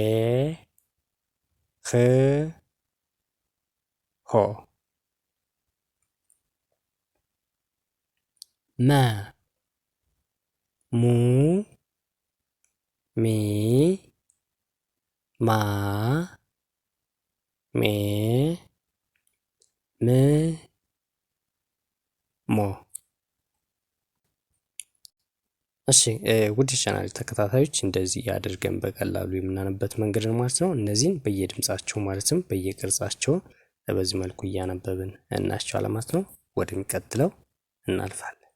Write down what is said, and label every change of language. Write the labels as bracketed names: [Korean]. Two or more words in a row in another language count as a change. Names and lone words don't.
[Amharic] ህ ሆ መ ሙ ሚ ማ ሜ ም ሞ። እሺ ውድ ቻናል ተከታታዮች እንደዚህ አድርገን በቀላሉ የምናነበት መንገድ ነው ማለት ነው። እነዚህን በየድምጻቸው ማለትም በየቅርጻቸው በዚህ መልኩ እያነበብን እናያቸዋለን ማለት ነው። ወደሚቀጥለው እናልፋለን።